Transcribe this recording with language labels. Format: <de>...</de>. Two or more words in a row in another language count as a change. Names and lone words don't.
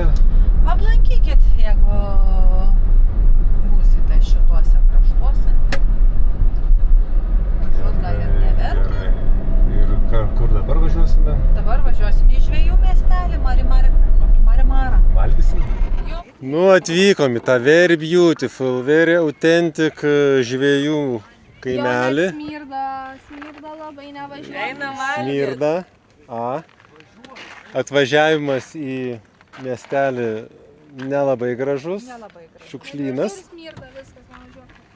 <lt>Aplankykit, jeigu būsite šituose kraštuose. Važiuot gal ir neverta. Ir kur dabar važiuosime? Dabar važiuosime į žvejų miestelį, Marimarą. Valgysim? Jo. Nu, atvykom į tą</lt> <en>very beautiful, very authentic</en> <lt>žvejų kaimelį. Smirda labai nevažiuoja. Eina valgyti. Smirda. Atvažiavimas į miestelį nelabai gražus. Šiukšlynas. Smirda viskas nevažiuoja.</lt>